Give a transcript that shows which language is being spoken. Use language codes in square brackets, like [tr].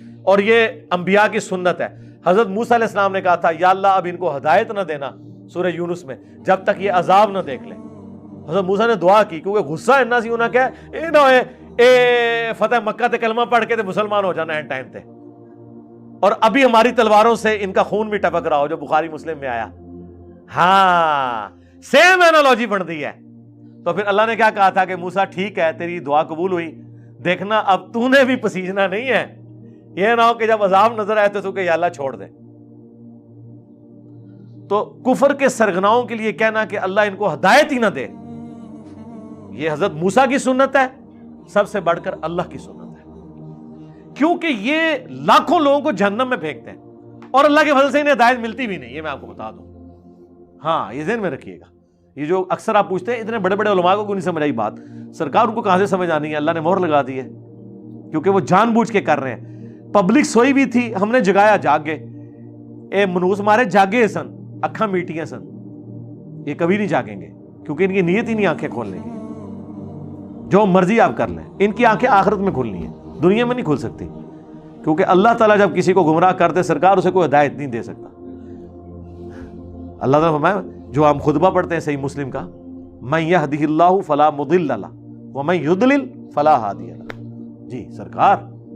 [ur] اور یہ انبیاء کی سنت ہے. حضرت موسیٰ علیہ السلام نے کہا تھا یا اللہ اب ان کو ہدایت نہ دینا سورہ یونس میں جب تک یہ عذاب نہ دیکھ لیں. حضرت موسیٰ نے دعا کی کیونکہ [pa] غصہ اتنا سی انہاں کہا اے نہ ہوئے اے فتح مکہ تے کلمہ پڑھ کے تے مسلمان ہو جانا ہے ٹائم تے، [ur] اور ابھی ہماری تلواروں سے ان کا خون بھی ٹپک رہا ہو، جو بخاری مسلم میں آیا. [pa] ہاں [en] same analogy [pa] بن دی ہے. [ur] تو پھر اللہ نے کیا کہا تھا کہ موسیٰ ٹھیک ہے تیری دعا قبول ہوئی، دیکھنا اب تو نے بھی پسیجنا نہیں ہے، یہ نہ ہو کہ جب عذاب نظر آئے تو کہ یا اللہ چھوڑ دے. تو کفر کے سرغناؤں کے لیے کہنا کہ اللہ ان کو ہدایت ہی نہ دے، یہ حضرت موسیٰ کی سنت ہے، سب سے بڑھ کر اللہ کی سنت ہے، کیونکہ یہ لاکھوں لوگوں کو جہنم میں پھینکتے ہیں اور اللہ کے فضل سے انہیں ہدایت ملتی بھی نہیں. یہ میں آپ کو بتا دوں. ہاں یہ ذہن میں رکھیے گا. یہ جو اکثر آپ پوچھتے ہیں اتنے بڑے بڑے علماء کو نہیں سمجھ آئی بات، سرکار ان کو کہاں سے سمجھ آنی ہے؟ اللہ نے مہر لگا دی ہے، کیونکہ وہ جان بوجھ کے کر رہے ہیں. پبلک سوئی بھی تھی، ہم نے جگایا، جاگ گئے. [pa] اے منوس مارے جاگے سن، اکھاں میٹیاں سن. [ur] یہ کبھی نہیں جاگیں گے کیونکہ ان کی نیت ہی نہیں آنکھیں کھولنے کی. جو مرضی آپ کر لیں، ان کی آنکھیں آخرت میں کھلنی ہے، دنیا میں نہیں کھل سکتی، کیونکہ اللہ تعالیٰ جب کسی کو گمراہ کرتے سرکار اسے کوئی ہدایت نہیں دے سکتا. اللہ تعالیٰ فرمایا جو ہم خطبہ پڑھتے ہیں صحیح مسلم کا، [ar] من یہدہ اللہ فلا مضل لہ ومن یضلل فلا ہادی لہ. [ur] جی سرکار